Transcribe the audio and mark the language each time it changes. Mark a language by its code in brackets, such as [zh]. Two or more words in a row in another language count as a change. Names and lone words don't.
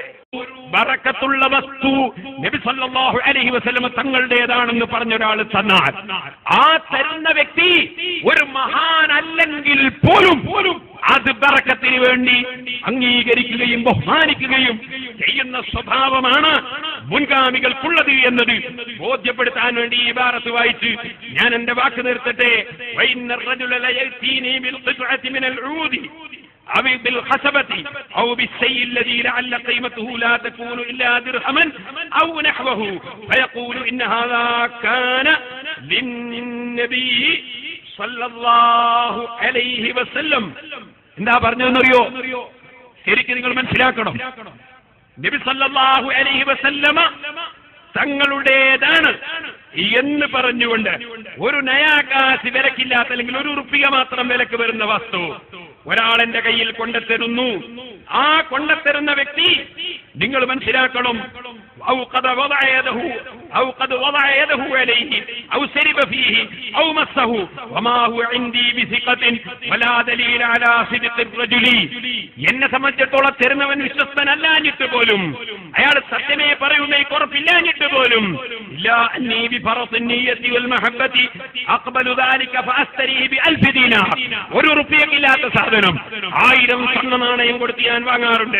[ml] ബറക്കത്തുള്ള വസ്തു നബി [ar] صلى الله عليه وسلم [ml] തങ്ങളുടേതാണെന്ന് പറഞ്ഞ ഒരാൾ തന്നാൽ ആ തരുന്ന വ്യക്തി ഒരു മഹാൻ അല്ലെങ്കിൽ പോലും അത് ബറക്കത്തിന് വേണ്ടി അംഗീകരിക്കുകയും ബഹുമാനിക്കുകയും ചെയ്യുന്ന സ്വഭാവമാണ് മുൻഗാമികൾക്കുള്ളത് എന്നത് ബോധ്യപ്പെടുത്താൻ വേണ്ടി ഈ ഇബാറത്ത് വായിച്ച് ഞാൻ എന്റെ വാക്ക് നിർത്തട്ടെ. [ar] أو بالخشبة أو بالشيء الذي لعل قيمته لا تكون إلا درهما أو نحوه فيقول إن هذا كان للنبي صلى الله عليه وسلم. [ml] എന്താ പറഞ്ഞതെന്നറിയോ? ശരിക്കും നിങ്ങൾ മനസ്സിലാക്കണം. നബി [ar] صلى الله عليه وسلم [ml] തങ്ങളുടേതാണ് എന്ന് പറഞ്ഞുകൊണ്ട് ഒരു നയാകാശ് വിലക്കില്ലാത്ത അല്ലെങ്കിൽ ഒരു ഉറുപ്പിക മാത്രം വിലക്ക് വരുന്ന വസ്തു ഒരാളെന്റെ കയ്യിൽ കൊണ്ടെത്തരുന്നു. ആ കൊണ്ടെത്തരുന്ന വ്യക്തി നിങ്ങൾ മനസ്സിലാക്കണം, [ar] أو قد وضع يده عليه أو شرب فيه أو مسه وما هو عندي بثقة ولا دليل على صدق الرجل. [ml] എന്നെ സംബന്ധിച്ചിടത്തോളം തരുന്നവൻ വിശ്വസ്തനല്ലാഞ്ഞിട്ട് പോലും, അയാൾ സത്യമേ പറയുന്നേ ഉറപ്പില്ലാഞ്ഞിട്ട് പോലും ഒരു ഉറുപ്പിയക്കില്ലാത്ത സാധനം 1000 സ്വർണ്ണ നാണയം കൊടുത്ത് ഞാൻ വാങ്ങാറുണ്ട്.